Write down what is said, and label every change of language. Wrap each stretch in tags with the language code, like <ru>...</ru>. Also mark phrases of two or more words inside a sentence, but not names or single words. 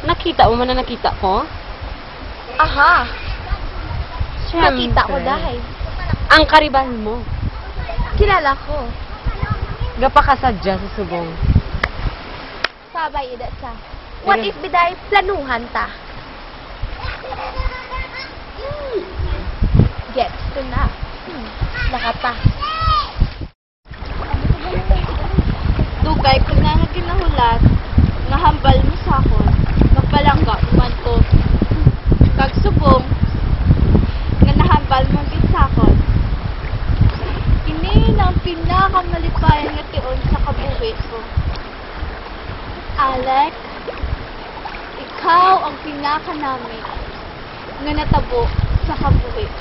<hil>Nakita mo man na nakita ko? Aha. Nakita ko dahil. Ang karibal mo. Kilala ko. Gapakasadya sa subong. Sabay ida sa.</hil> <en>What if</en> <hil>biday planuhan ta? Gets to na. Nakata. Dugay ko na nga ginahulat, nga hambal mo sa akon, magpalangga man ko. Kag subong, nga nahambal mo gid sa akon. Kini ang pinakamalipayan nga tion sa kabuhi ko. Alec, ikaw ang pinakanami nga natabo sa kabuhi ko.</hil>